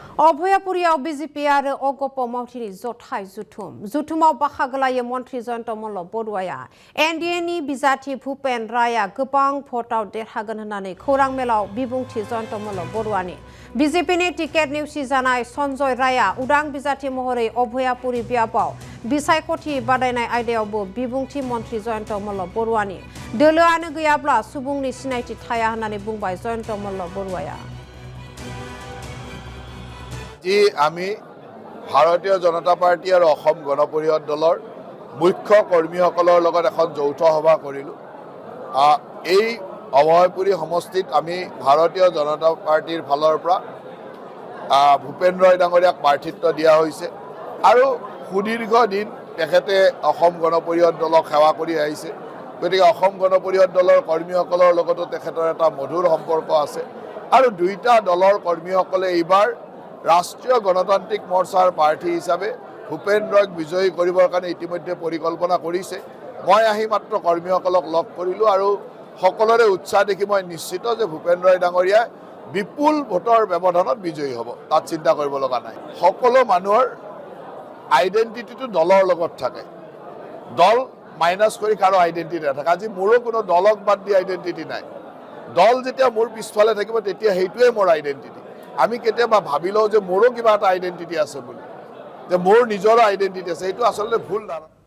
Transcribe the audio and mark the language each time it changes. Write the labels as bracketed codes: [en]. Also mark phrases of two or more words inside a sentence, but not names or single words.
[brx] अभयापुरियाव बीजेपी आरो अगप मावथिनि जथाय जुथुमाव बाहागो लायो मन्त्रि जयन्त मल्ल बरुवाया एनडिएनि बिजाथि भुपेन राया गोबां भटआव देरहागोन होननानै खौरां मेलाव बिबुंथि जयन्त मल्ल बरुवानि बीजेपीनि टिकेट नेवसिजानाय सन्जय राया उदां बिजाथि महरै अभयापुरि बियाबाव बिसायख'थि बादायनाय आयदायावबो बिबुंथि मन्त्रि जयन्त मल्ल बरुवानि दोलोआनो गैयाब्ला सुबुंनि सिनायथि थाया होननानै बुंबाय जयन्त मल्ल बरुवाया [as] জী আমি ভাৰতীয় জনতা পাৰ্টী আৰু অসম গণ পৰিষদ দলৰ মুখ্য कर्मीসকলৰ লগত এখন যৌথ সভা কৰিলো এই অভয়পুৰী সমষ্টিত আমি ভাৰতীয় জনতা পাৰ্টিৰ ফালৰ পৰা ভূপেন ৰয় ডাঙৰীয়াক প্ৰাৰ্থিত্ব দিয়া হৈছে আৰু সুদীৰ্ঘ দিন তেখেতে অসম গণ পৰিষদ দলক সেৱা কৰি আহিছে গতিকে অসম গণ পৰিষদ দলৰ কৰ্মীসকলৰ লগতো তেখেতৰ এটা মধুৰ সম্পৰ্ক আছে আৰু দুইটা দলৰ কৰ্মীসকলে এইবাৰ ৰাষ্ট্ৰীয় গণতান্ত্ৰিক মোৰ্চাৰ প্ৰাৰ্থী হিচাপে ভূপেন ৰয়ক বিজয়ী करिবৰ কাৰণে ইতিমধ্যে পৰিকল্পনা কৰিছে মই আহি মাত্ৰ কৰ্মীসকলক লগ কৰিলো আৰু সকলোৰে উৎসাহ দেখি মই নিশ্চিত যে ভূপেন ৰয় ডাঙৰীয়া বিপুল ভোটৰ ব্যৱধানত বিজয়ী হ'ব তাত চিন্তা কৰিব লগা নাই সকলো মানুহৰ আইডেন্টিটিটো দলৰ লগত থাকে দল মাইনাস কৰি কাৰো আইডেন্টিটি নাথাকে আজি মোৰো কোনো দলক বাদ দি আইডেন্টিটি নাই দল যেতিয়া মোৰ পিছফালে থাকিব তেতিয়া হেইটোৱে মোৰ আইডেন্টিটি আমি কেতিয়াবা ভাবিলো যে মোৰো কিবা এটা আইডেন্টিটি আছে বুলি যে মোৰ নিজৰ আইডেন্টিটি আছে এইটো আসলে ভুল ধাৰণা